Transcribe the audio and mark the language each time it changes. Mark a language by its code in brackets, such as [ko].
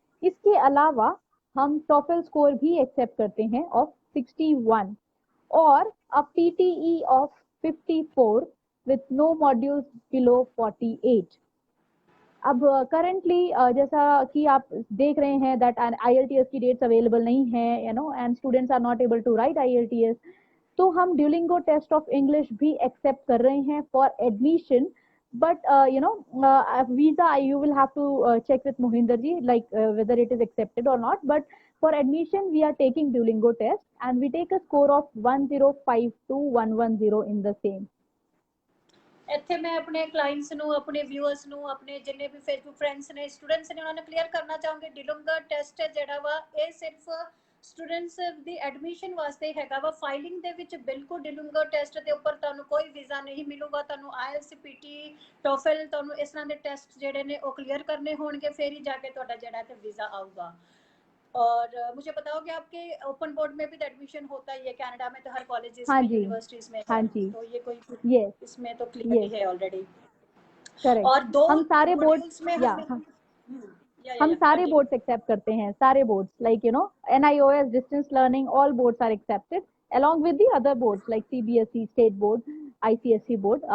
[hi] इसके अलावा हम टॉफल स्कोर भी एक्सेप्ट करते हैं ऑफ 61 और अ PTE of 54 [en] With no modules below 48। [hi] अब करंटली जैसा कि आप देख रहे हैं दैट IELTS की डेट्स अवेलेबल नहीं है, [en] and students are not able to write IELTS, [hi] तो हम ड्यूलिंगो टेस्ट ऑफ इंग्लिश भी एक्सेप्ट कर रहे हैं [en] For admission. But visa you will have to check with Mohinder ji, like whether it is accepted or not. But for admission we are taking Duolingo test and we take a score of 105 to 110 in the same. [pa] ਇੱਥੇ ਮੈਂ ਆਪਣੇ clients ਨੂੰ, ਆਪਣੇ viewers ਨੂੰ, ਆਪਣੇ ਜਿੰਨੇ ਵੀ Facebook friends ਨੇ, students ਨੇ, ਉਹਨਾਂ ਨੂੰ ਕਲੀਅਰ ਕਰਨਾ ਚਾਹਾਂਗੇ ਡਿਲੂੰਗਾ ਟੈਸਟ ਜਿਹੜਾ ਵਾ ਇਹ ਸਿਰਫ ਸਟੂਡੈਂਟਸ ਦੀ ਐਡਮਿਸ਼ਨ ਵਾਸਤੇ ਹੈਗਾ ਵਾ। ਫਾਈਲਿੰਗ ਦੇ ਵਿੱਚ ਬਿਲਕੁਲ ਡਿਲੂੰਗਾ ਟੈਸਟ ਦੇ ਉੱਪਰ ਤੁਹਾਨੂੰ ਕੋਈ ਵੀਜ਼ਾ ਨਹੀਂ ਮਿਲੂਗਾ। ਤੁਹਾਨੂੰ IELTS, PT, TOEFL, ਤੁਹਾਨੂੰ ਇਸ ਤਰ੍ਹਾਂ ਦੇ ਟੈਸਟ ਜਿਹੜੇ ਨੇ ਉਹ ਕਲੀਅਰ ਕਰਨੇ ਹੋਣਗੇ, ਫਿਰ ਹੀ ਜਾ ਕੇ ਤੁਹਾਡਾ ਜਿਹੜਾ ਤੇ ਵੀਜ਼ਾ आऊगा। [hi] और मुझे बताओगे आपके ओपन बोर्ड में भी एडमिशन होता ही है कनाडा में, तो हर कॉलेजेस में, यूनिवर्सिटीज में? हाँ जी, तो ये कोई [en] yes, [hi] इसमें तो क्लियर [en] yes, [hi] है ऑलरेडी। करेक्ट। और 2 हम सारे बोर्ड्स में या हम सारे बोर्ड्स एक्सेप्ट करते हैं, सारे boards like NIOS, distance learning, [en] all boards are accepted along with the other boards like CBSE, [hi] state board, ICSE board.